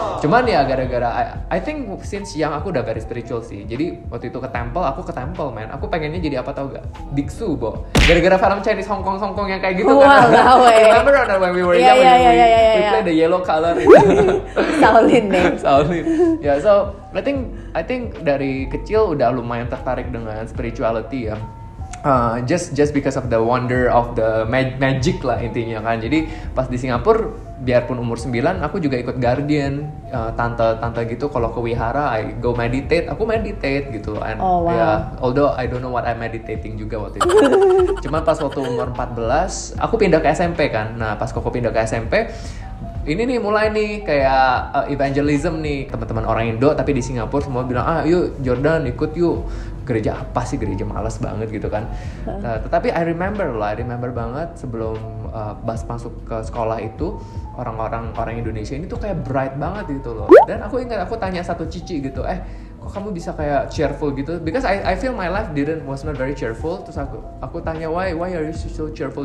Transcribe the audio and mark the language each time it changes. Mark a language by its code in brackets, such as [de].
[id] Cuman ya gara-gara [en] I think since young [id] aku udah [en] very spiritual [id] sih. Jadi waktu itu ke temple man, aku pengennya jadi apa tau gak? Biksu, Bo. Gara-gara film Chinese Hong Kong yang kayak gitu kan. [en] Remember when we were young, we play the yellow color. [id] Shaolin nih. Shaolin. Ya, [en] so I think [id] dari kecil udah lumayan tertarik dengan spirituality ya. [en] Just because of the wonder of the magic [id] lah intinya kan. Jadi pas di Singapura, biarpun umur 9, aku juga ikut guardian, tante gitu kalau ke wihara, [en] I go meditate, [id] aku meditate gitu. [en] And yeah, although I don't know what I'm meditating [id] juga waktu itu. Cuma pas waktu umur 14, aku pindah ke SMP kan. Nah pas Koko pindah ke SMP, ini nih mulai nih kayak evangelism nih, teman-teman orang Indo tapi di Singapura semua bilang yuk Jordan ikut yuk. Gereja apa sih, gereja malas banget gitu kan. Nah, tetapi [en] I remember [id] banget sebelum pas masuk ke sekolah itu, orang Indonesia ini tuh kayak bright banget gitu loh. Dan aku ingat aku tanya satu cici gitu, kok kamu bisa kayak cheerful gitu? [en] Because I feel my life was not very cheerful. [id] Terus aku tanya [en] why are you so cheerful?